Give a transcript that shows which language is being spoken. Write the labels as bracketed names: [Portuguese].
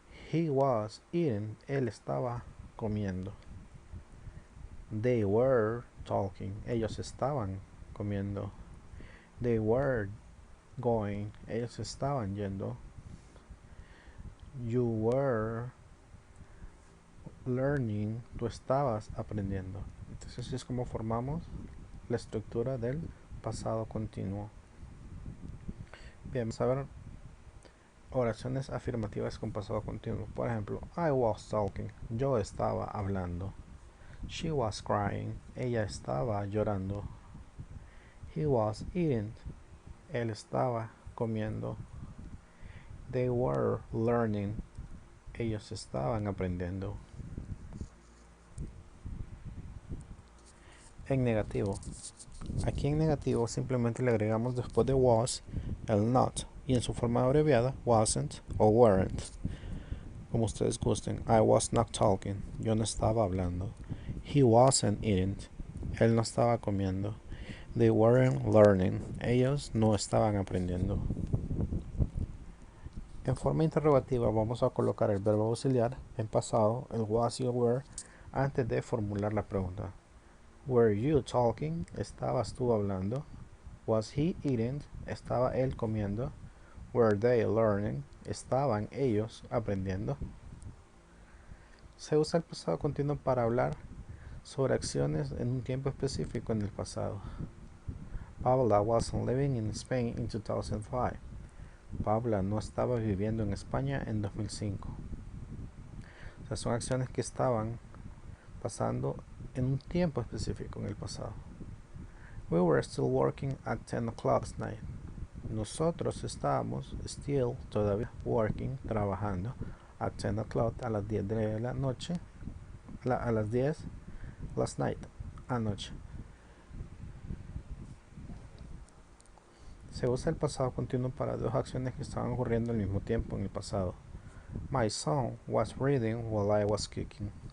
[English] He was eating, [Spanish] él estaba comiendo. [English] They were talking, [Spanish] ellos estaban comiendo. [English] They were going, [Spanish] ellos estaban yendo. [English] You were learning, [Spanish] tú estabas aprendiendo. Entonces así es como formamos la estructura del pasado continuo. Bien, vamos a ver oraciones afirmativas con pasado continuo. Por ejemplo, [English] I was talking, [Spanish] yo estaba hablando. [English] She was crying, [Spanish] ella estaba llorando. [English] He was eating, [Spanish] él estaba comiendo. [English] They were learning, [Spanish] ellos estaban aprendiendo. En negativo. Aquí en negativo simplemente le agregamos después de was el not y en su forma abreviada wasn't o weren't, como ustedes gusten. [English] I was not talking, [Spanish] yo no estaba hablando. [English] He wasn't eating, [Spanish] él no estaba comiendo. [English] They weren't learning, [Spanish] ellos no estaban aprendiendo. En forma interrogativa vamos a colocar el verbo auxiliar en pasado, el was y el were, antes de formular la pregunta. [English] Were you talking? [Spanish] ¿Estabas tú hablando? [English] Was he eating? [Spanish] ¿Estaba él comiendo? [English] Were they learning? [Spanish] ¿Estaban ellos aprendiendo? Se usa el pasado continuo para hablar sobre acciones en un tiempo específico en el pasado. [English] Paula wasn't living in Spain in 2005. [Spanish] Paula no estaba viviendo en España en 2005. O sea, son acciones que estaban pasando en un tiempo específico en el pasado. [English] We were still working at 10 o'clock last night. [Spanish] Nosotros estábamos still, todavía, working, trabajando, [English] at 10 o'clock, [Spanish] a las 10 de la noche, a las 10, [English] last night, [Spanish] anoche. Se usa el pasado continuo para dos acciones que estaban ocurriendo al mismo tiempo en el pasado. [English] My son was reading while I was cooking.